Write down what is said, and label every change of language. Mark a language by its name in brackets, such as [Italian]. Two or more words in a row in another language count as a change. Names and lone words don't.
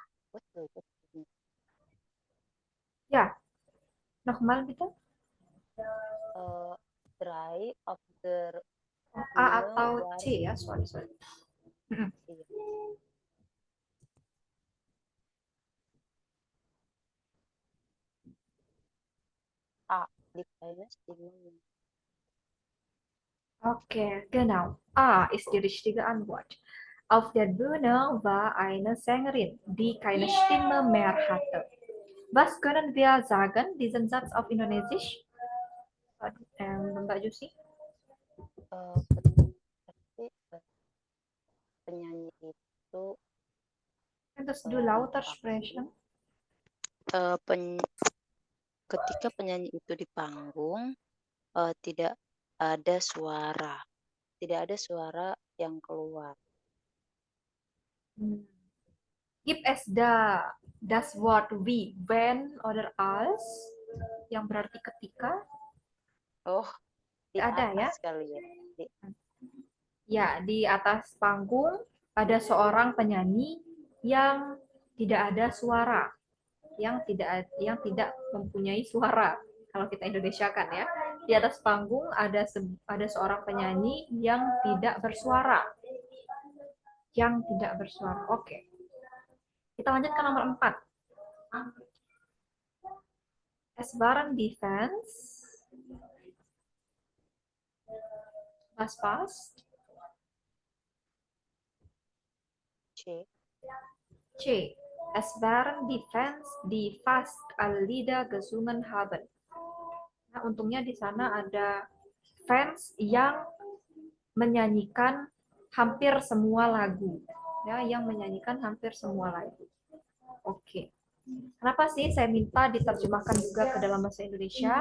[Indonesian] betul, betul. Ya, [German] nochmal bitte. Dry of the A Bühne [Indonesian] atau [German] war, [Indonesian] C ya, sorry. Mm-mm. iya. [German] A, die kleine Stimme. Okay, genau. A ist die richtige Antwort. Auf der Bühne war eine Sängerin, die keine Stimme mehr hatte. Was können wir sagen, diesen Satz auf Indonesisch? [Indonesian] Mbak Jusi? Tapi penyanyi itu [German] Könntest [Indonesian] di [German] du lauter [Indonesian] panggung, [German] sprechen? [Indonesian] ketika penyanyi itu di panggung, tidak ada suara, yang keluar. [German] Gibt es das Wort wie, wenn oder als [Indonesian] yang berarti ketika? Oh, di Ada ya? atas kali ya. Ya, di atas panggung ada seorang penyanyi yang tidak ada suara, yang tidak mempunyai suara. Kalau kita Indonesiakan ya, di atas panggung ada seorang penyanyi yang tidak bersuara, Oke, kita lanjut ke nomor 4. [German] Es waren die Fans. Was passt? C. C. Es waren die Fans, die fast alle Lieder gesungen haben. [Indonesian] Nah, untungnya di sana ada fans yang menyanyikan hampir semua lagu. Ya, yang menyanyikan hampir semua lagu. Oke. Kenapa sih saya minta diterjemahkan juga ke dalam bahasa Indonesia?